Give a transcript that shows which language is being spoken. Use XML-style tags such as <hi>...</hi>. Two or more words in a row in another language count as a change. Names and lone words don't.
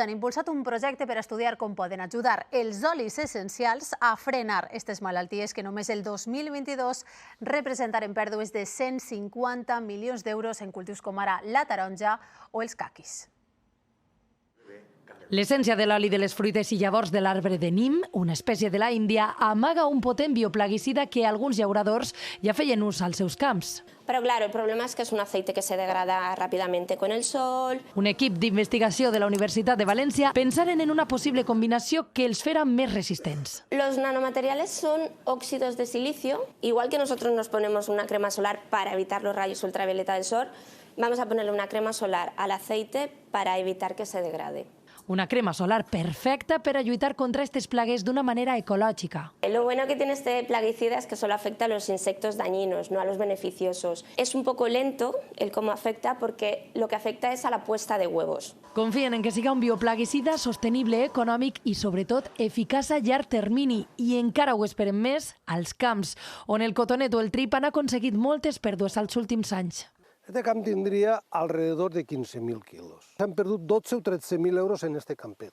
<ca>Han impulsat un projecte per estudiar com poden ajudar els olis essencials a frenar aquestes malalties que només el 2022 representaren pèrdues de 150 milions d'euros en cultius com ara la taronja o els caquis. L'essència de l'oli de les fruites i llavors de l'arbre de nim, una espècie de la Índia, amaga un potent bioplaguicida que alguns llauradors ja feien ús als seus camps.</ca> <es>Pero claro, el problema es que es un aceite que se degrada rápidamente con el sol.</es> <ca>Un equip d'investigació de la Universitat de València pensaren en una possible combinació que els fera més resistents.</ca> <es>Los nanomateriales son óxidos de silicio. Igual que nosotros nos ponemos una crema solar para evitar los rayos ultravioleta del sol, vamos a ponerle una crema solar al aceite para evitar que se degrade.</es> <ca>Una crema solar perfecta per a lluitar contra aquestes plagues d'una manera ecològica.</ca> <es>Lo bueno que tiene este plaguicida es que solo afecta a los insectos dañinos, no a los beneficiosos. Es un poco lento el cómo afecta porque lo que afecta es a la puesta de huevos.</es> <ca>Confien en que siga un bioplaguicida sostenible, econòmic i, sobretot, eficaç a llarg termini. I encara ho esperem més als camps, on el cotonet o el trip han aconseguit moltes pèrdues als últims anys. Este camp tindria</ca> <es>alrededor de</es> <ca>15.000 quilos. S'han perdut 12 o 13.000 euros en este campet.</ca>